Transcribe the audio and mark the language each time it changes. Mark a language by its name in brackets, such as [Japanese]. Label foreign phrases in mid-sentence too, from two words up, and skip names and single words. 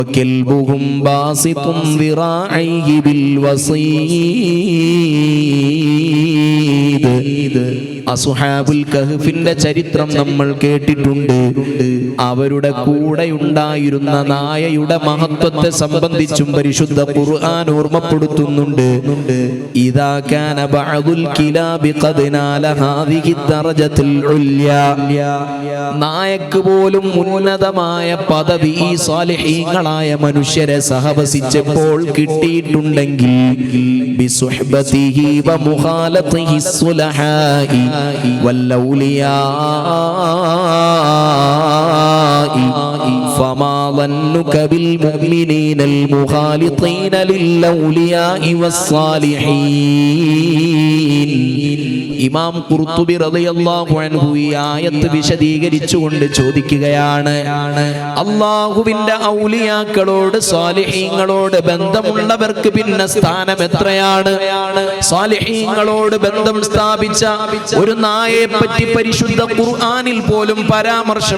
[Arabic] وكلبهم باسط ذراعيه بالوصيد. [Malayalam] അസ്ഹാബുൽ കഹ്ഫിന്റെ ചരിത്രം നമ്മൾ കേട്ടിട്ടുണ്ട്. അവരുടെ കൂടെ ഉണ്ടായിരുന്ന നായയുടെ മഹത്വത്തെ സംബന്ധിച്ചും പരിശുദ്ധ ഖുർആൻ ഓർമ്മപ്പെടുത്തുന്നുണ്ട്. [Arabic] إذا كان بعض الكلاب قد نال هذه الدرجة العليا. [Malayalam] നായക്ക് പോലും ഉന്നതമായ പദവി ഈ സാലിഹീങ്ങളായ മനുഷ്യരെ സഹവസിച്ചപ്പോൾ കിട്ടിയിട്ടുണ്ടെങ്കിൽ [Arabic] بصحبته ومخالطته الصلحاء والأولياء فما ظنك بالمؤمنين المخالطين للأولياء والصالحين. [Malayalam] ഇമാം ഖുർത്തുബി [Arabic] رضي الله عنه [Malayalam] ഈ ആയത്ത് വിശദീകരിച്ചുകൊണ്ട് ചോദിക്കുകയാണ്, അല്ലാഹുവിന്റെ ഔലിയാക്കളോട് സാലിഹീങ്ങളോട് ബന്ധമുള്ളവർക്ക് പിന്നെ സ്ഥാനം എത്രയാണ്? സാലിഹീങ്ങളോട് ബന്ധം സ്ഥാപിച്ച ഒരു നായയെ പറ്റി പരിശുദ്ധ ഖുർആനിൽ പോലും പരാമർശം